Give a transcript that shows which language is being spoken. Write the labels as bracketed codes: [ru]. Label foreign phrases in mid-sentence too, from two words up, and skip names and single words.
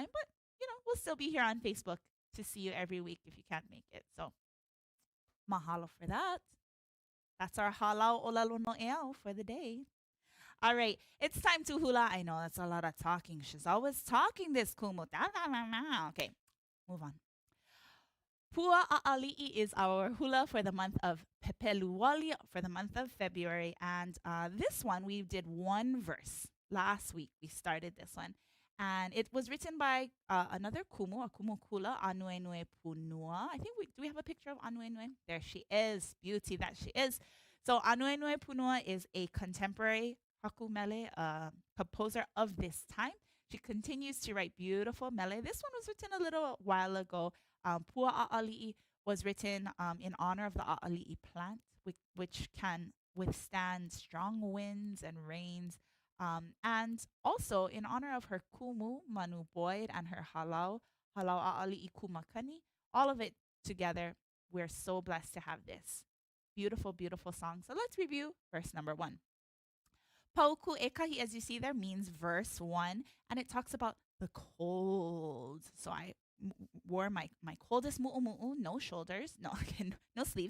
[en] But, we'll still be here on Facebook to see you every week if you can't make it. So, mahalo for that. That's our [haw] Hālau ʻŌlelo Noʻeau [en] for the day. All right, it's time to hula. I know that's a lot of talking. She's always talking this kumu. Okay, move on. Pua ʻAʻaliʻi is our hula for the month of Pepeluwali for the month of February. And this one, we did one verse. Last week, we started this one. And it was written by another kumu, a [haw] kumu kula, [en] Anuenue Punua. I think do we have a picture of Anuenue? There she is. Beauty that she is. So Anuenue Punua is a contemporary [haw] haku mele [en] composer of this time. She continues to write beautiful mele. This one was written a little while ago. Pua ʻAʻaliʻi was written in honor of the ʻAʻaliʻi plant, which can withstand strong winds and rains. And also in honor of her kumu, Manu Boyd, and her Hālau ʻAʻaliʻi kumakani. All of it together, we're so blessed to have this beautiful, beautiful song. So let's review verse number 1. [haw] Pauku ekahi, [en] as you see there, means verse 1, and it talks about the cold. So I wore my coldest mu'umu'u, no shoulders, no sleeves.